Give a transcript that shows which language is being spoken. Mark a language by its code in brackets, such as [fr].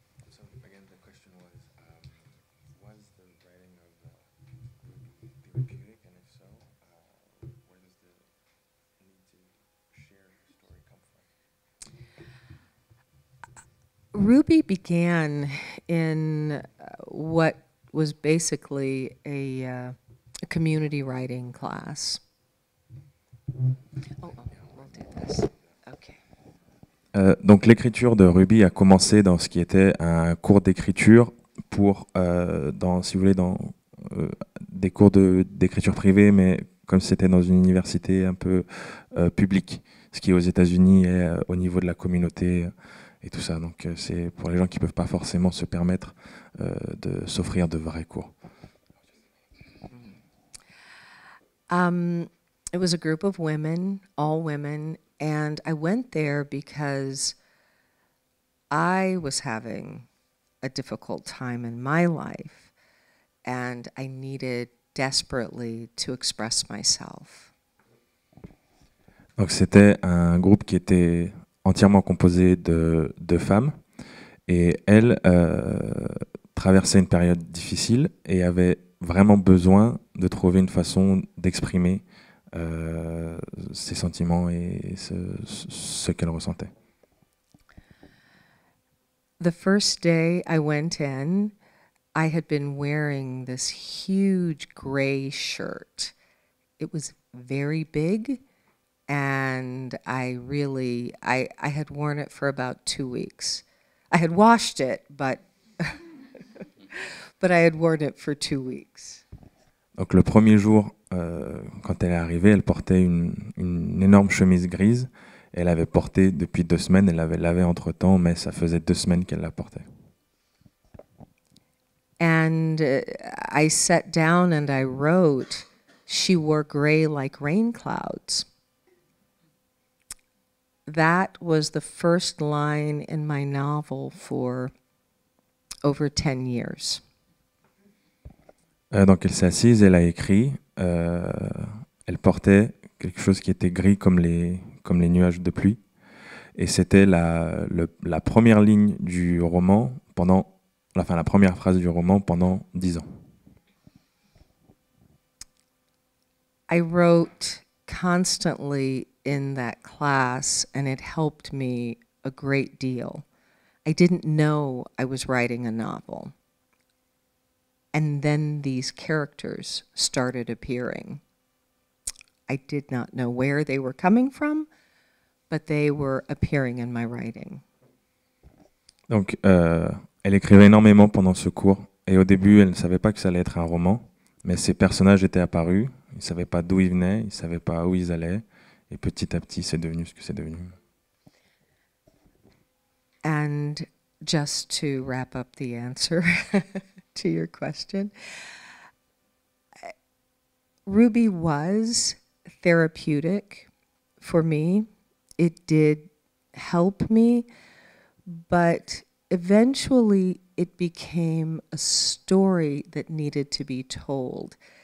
[en] So again, the question was the writing of therapeutic, and if so, where does the need to share the story come from? Ruby began in what was basically a community writing class. Oh, we'll do this. Okay. [fr] Donc l'écriture de Ruby a commencé dans ce qui était un cours d'écriture pour, si vous voulez, dans des cours d'écriture privée, mais comme c'était dans une université un peu publique, ce qui aux États-Unis est au niveau de la communauté et tout ça. Donc c'est pour les gens qui ne peuvent pas forcément se permettre de s'offrir de vrais cours. [en] It was a group of women, all women, and I went there because I was having a difficult time in my life, and I needed desperately to express myself. [fr] Donc c'était un groupe qui était entièrement composé de femmes, et elles traversaient une période difficile et avaient vraiment besoin de trouver une façon d'exprimer ses sentiments et ce qu'elles ressentaient. [en] The first day I went in, I had been wearing this huge gray shirt. It was very big, and I had worn it for about 2 weeks. I had washed it, but I had worn it for 2 weeks. [fr] Donc le premier jour, quand elle est arrivée, elle portait une énorme chemise grise. Elle avait porté depuis 2 semaines, elle l'avait lavée entre-temps, mais ça faisait 2 semaines qu'elle la portait. [en] And I sat down and I wrote, "She wore gray like rain clouds." That was the first line in my novel for over 10 years. [fr] Donc elle s'est assise, elle a écrit, elle portait quelque chose qui était gris comme les nuages de pluie. Et c'était la première ligne du roman la première phrase du roman pendant 10 ans. [en] I wrote constantly in that class, and it helped me a great deal. I didn't know I was writing a novel. And then these characters started appearing. I did not know where they were coming from, but they were appearing in my writing. [fr] Donc, elle écrivait énormément pendant ce cours. Et au début, elle ne savait pas que ça allait être un roman. Mais ces personnages étaient apparus. Ils ne savaient pas d'où ils venaient. Ils ne savaient pas où ils allaient. Et petit à petit, c'est devenu ce que c'est devenu. [en] And just to wrap up the answer to your question, Ruby was therapeutic for me. It did help me, but eventually it became a story that needed to be told.